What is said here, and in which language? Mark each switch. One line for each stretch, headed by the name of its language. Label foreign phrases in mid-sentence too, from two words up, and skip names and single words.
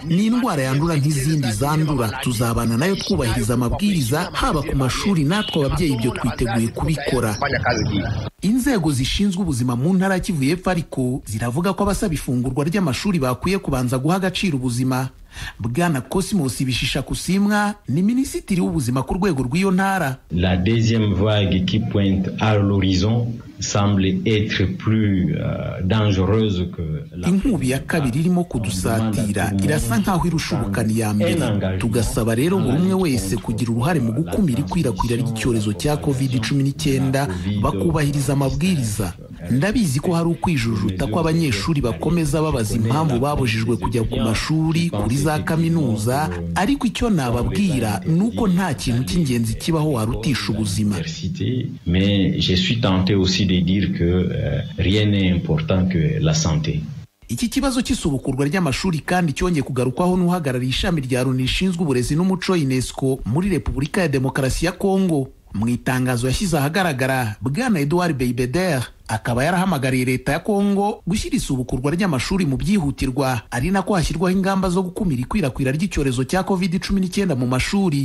Kinyarwanda: Ni indwara yandura nk'izindi zandura. Tuzabana nayo twubahiriza amabwiriza haba ku mashuri, natwe ababyeyi ibyo twiteguye kubikora. Inzego zishinzwe ubuzima mu ntara ya Kivu y'Epfo ariko ziravuga ko abasaba ifungurwa ry'amashuri bakwiye kubanza guha agaciro ubuzima. Bwana Cosmos Bishisha Kusimwa ni minisitiri w'ubuzima ku rwego rw'iyo ntara.
French: La deuxième vague qui pointe à l'horizon semble être plus dangereuse que la.
Kinyarwanda: Inkubi ya kabiri irimo kudusatira irasa nkaho irushubukana iya mbere. Tugasaba rero buri umwe wese kugira uruhare mu gukumira ikwirakwira ry'icyorezo cya COVID-19 bakubahiriza amabwiriza. Ndabizi ko hari ukwijujuta ko abanyeshuri bakomeza babaza impamvu babujijwe kujya ku mashuri, kuri za kaminuza, ariko icyo nababwira nuko nta kintu cy'ingenzi kibaho warutisha ubuzima.
French: Mais je suis tenté aussi de dire que rien n'est important que la santé.
Kinyarwanda: Iki kibazo cy'isubukurwa ry'amashuri kandi cyongeye kugarukwaho n'uhagarariye ishami rya Loni rishinzwe uburezi n'umuco UNESCO muri Repubulika ya Demokarasi ya Kongo. Mu itangazo yashyize ahagaragara, Bwana Edouard Beibeder akaba yarahamagariye leta ya Kongo gushyira isubukurwa ry'amashuri mu byihutirwa, ari nako hashyirwaho ingamba zo gukumira ikwirakwira ry'icyorezo cya COVID-19 mu mashuri.